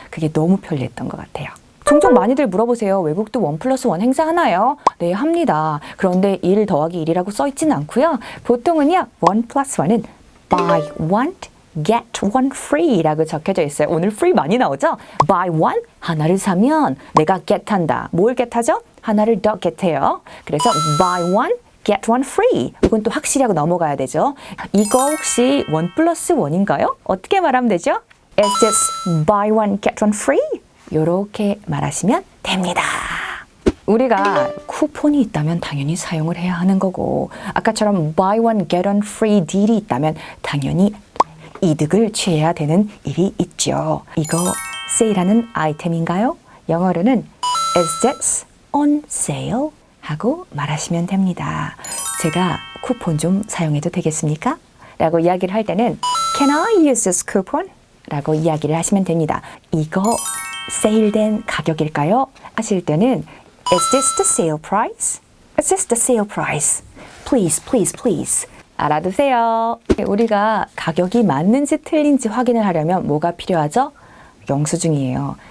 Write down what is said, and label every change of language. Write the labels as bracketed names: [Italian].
[Korean] 그게 너무 편리했던 것 같아요. 종종 많이들 물어보세요. 외국도 1+1 행사하나요? 네, 합니다. 그런데 1 더하기 1이라고 써있지는 않고요. 보통은요, 1+1은 [English] buy one, get one free [Korean] 라고 적혀져 있어요. 오늘 free 많이 나오죠? buy one, 하나를 사면 내가 get 한다. 뭘 get 하죠? 하나를 더 get 해요. 그래서 buy one, get one free. 이건 또 확실히 하고 넘어가야 되죠. 이거 혹시 1+1인가요? 어떻게 말하면 되죠? [English] Is this buy one, get one free? [Korean] 이렇게 말하시면 됩니다. 우리가 쿠폰이 있다면 당연히 사용을 해야 하는 거고 아까처럼 [English] buy one get one free [Korean] 딜이 있다면 당연히 이득을 취해야 되는 일이 있죠. 이거 세일하는 아이템인가요? 영어로는 [English] Is this on sale? [Korean] 하고 말하시면 됩니다. 제가 쿠폰 좀 사용해도 되겠습니까? 라고 이야기를 할 때는 [English] Can I use this coupon? [Korean] 라고 이야기를 하시면 됩니다. 이거 세일된 가격일까요? 하실 때는 [English] Is this the sale price? Is this the sale price? Please, please, please. [Korean] 알아두세요. 우리가 가격이 맞는지 틀린지 확인을 하려면 뭐가 필요하죠? 영수증이에요.